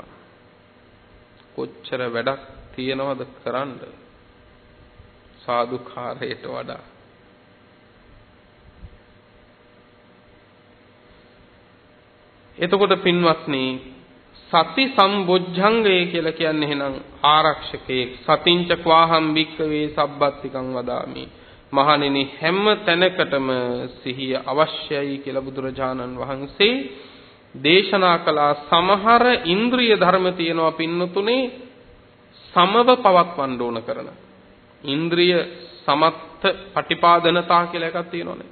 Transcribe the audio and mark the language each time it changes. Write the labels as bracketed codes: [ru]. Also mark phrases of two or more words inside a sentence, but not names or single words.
[si] කොච්චර වැඩක් තියෙනවද කරන්න සාදුකාරයට වඩා. එතකොට පින්වත්නි සති සම්බොජ්ජංගය කියලා කියන්නේ එහෙනම් ආරක්ෂකයෙක්. [pi] සතිංච ක්වාහම් භික්කවේ සබ්බත්තිකං වදාමි. [si] මහණෙනි හැම තැනකටම සිහිය අවශ්‍යයි කියලා බුදුරජාණන් වහන්සේ දේශනා කළා. සමහර ඉන්ද්‍රිය ධර්ම තියෙනවා පින්නතුනේ සමව පවත්වන්න ඕන කරන. [pi] ඉන්ද්‍රිය සමත්ත පටිපාදනතා [si] කියලා එකක් තියෙනවානේ.